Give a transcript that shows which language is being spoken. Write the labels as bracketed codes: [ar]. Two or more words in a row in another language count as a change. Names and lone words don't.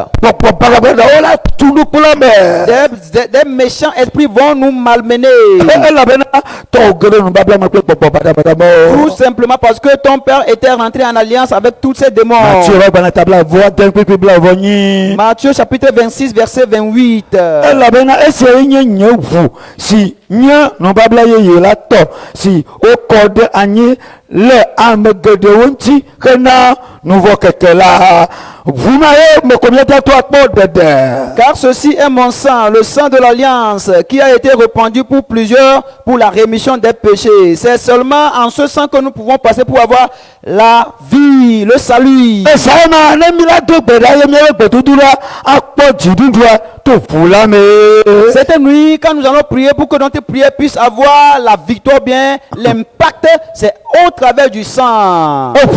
[fr] Des méchants esprits vont nous malmener. Tout simplement parce que ton père était rentré en alliance avec tous ces démons. Matthieu chapitre 26 verset 28. [ee] Le ame geɖewo ŋuti hena nuvɔ keke la [fr] car ceci est mon sang, le sang de l'alliance qui a été répandu pour plusieurs pour la rémission des péchés. C'est seulement en ce sang que nous pouvons passer pour avoir la vie, le salut. Cette nuit, quand nous allons prier pour que notre prière puisse avoir la victoire, bien l'impact, c'est au travers du sang.